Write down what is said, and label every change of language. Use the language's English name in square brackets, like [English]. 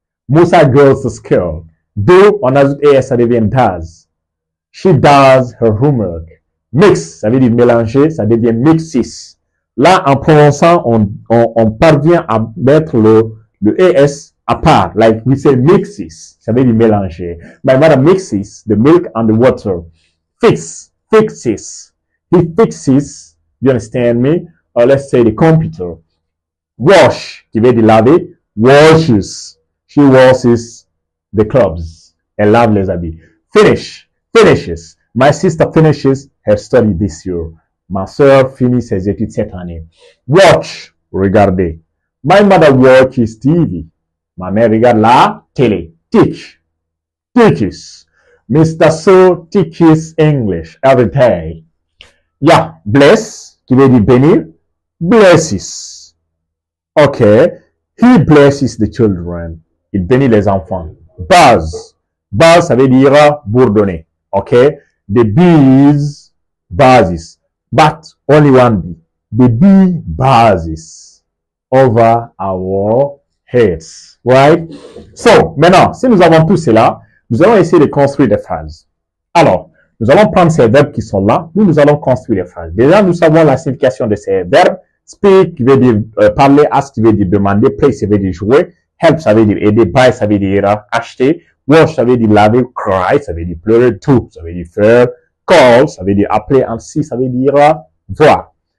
[English] Musa goes to school. [French] Do, on ajoute ES, ça devient does. [English] She does her homework. [French] Mix, ça veut dire mélanger, ça devient mixes. Là, en prononçant, on parvient à mettre le ES à part. [English] Like we say mixes, [French] ça veut dire mélanger. [English] My mother mixes the milk and the water. Fixes. He fixes, you understand me? Or let's say the computer. [French] Wash, qui veut dire laver. Washes. [English] She washes the clothes. [French] Elle lave les habits. [English] Finishes. My sister finishes her study this year. [French] Ma sœur finit ses études cette année. [English] Watch, regardez. My mother watches TV. [French] Ma mère regarde la télé. Teaches. Mr. [English] So teaches English every day. Yeah, bless, [French] qui veut dire bénir. [English] Blesses. Okay. He blesses the children. [French] Il bénit les enfants. Buzz, ça veut dire bourdonner. [English] Okay. The bees buzzes. But only one bee. The bee buzzes over our heads. Right? [French] So, maintenant, si nous avons tout cela, nous allons essayer de construire des phrases. Alors, nous allons prendre ces verbes qui sont là, nous allons construire des phrases. Déjà, nous savons la signification de ces verbes. Speak, qui veut dire parler, ask, qui veut dire demander, play, ça veut dire jouer, help, ça veut dire aider, buy, ça veut dire acheter, wash, ça veut dire laver, cry, ça veut dire pleurer, to, ça veut dire faire, call, ça veut dire appeler, and see, ça veut dire voir.